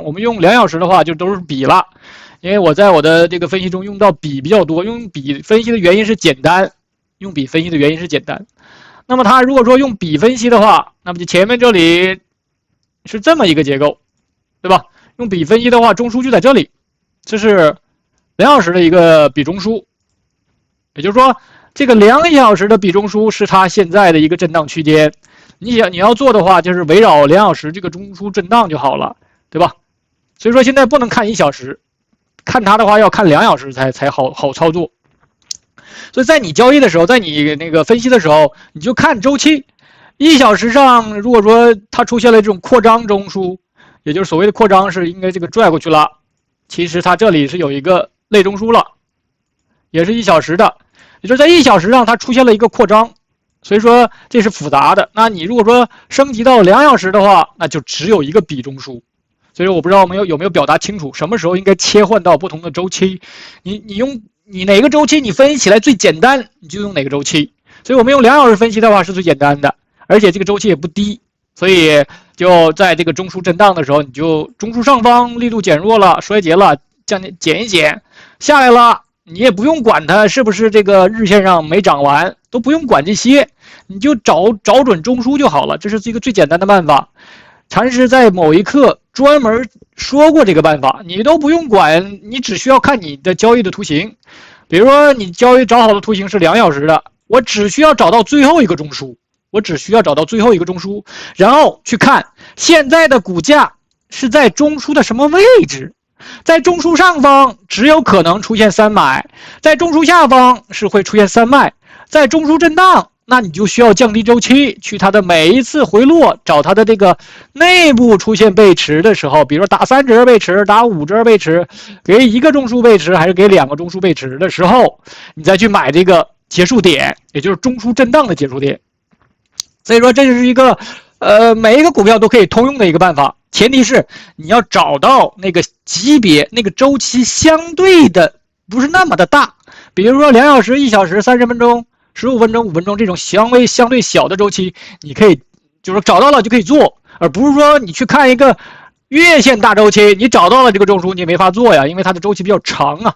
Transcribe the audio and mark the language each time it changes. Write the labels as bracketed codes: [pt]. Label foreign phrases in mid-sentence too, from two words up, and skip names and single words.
[zh] 我們用2小時的話，就都是筆了。因為我在我的這個分析中用到筆比較多，用筆分析的原因是簡單，那麼它如果说用筆分析的話，那麼就前面這裡是這麼一個結構，對吧？用筆分析的話，中樞就在這裡，這是2小時的一個筆中樞，也就是說，這個2小時的筆中樞是它現在的一個震盪區間。你要做的話，就是圍繞2小時這個中樞震盪就好了，對吧？所以說現在不能看1小時。看它的話要看2小時才好操作，所以在你交易的時候，在你那個分析的時候，你就看周期。1小时上，如果说它出现了这种擴張中樞，也就是所謂的擴張是應該這個拽過去了，其實它這裡是有一個類中樞了，也是1小時的，也就是在1小時上它出現了一個擴張，所以說這是複雜的。那你如果說升級到2小時的話，那就只有一個筆中樞。所以我不知道有沒有表達清楚，什麼時候應該切換到不同的周期。你哪個周期你分析起來最簡單，你就用哪個周期。所以我們用2小時分析的話是最簡單的，而且這個周期也不低，所以就在這個中樞震盪的時候，你就中樞上方力度減弱了，衰竭了，減一減下來了，你也不用管它是不是這個日線上沒漲完，都不用管這些，你就找準中樞就好了，這是一個最簡單的辦法。禪師在某一課專門說過這個辦法，你都不用管，你只需要看你的交易的圖形。比如說你交易找好的圖形是2小时的，我只需要找到最後一個中樞，然後去看現在的股價是在中樞的什麼位置。在中樞上方只有可能出現3買，在中樞下方是会出現3賣，在中樞震盪，那你就需要降低周期，去它的每一次回落，找它的這個內部出現背馳的時候，比如說打3折背馳，打5折背馳，給1個中樞背馳，還是給2個中樞背馳的時候，你再去買這個結束點，也就是中樞震盪的結束點。所以說這是一個每一個股票都可以通用的一個辦法，前提是你要找到那個級別，那個周期相对的不是那麼的大，比如說2小時、1小時、30分鐘、15分鐘、5分鐘這種相對小的周期，你可以就是找到了就可以做，而不是說你去看一個月線大周期，你找到了這個中樞你也沒法做呀，因為它的周期比較長啊。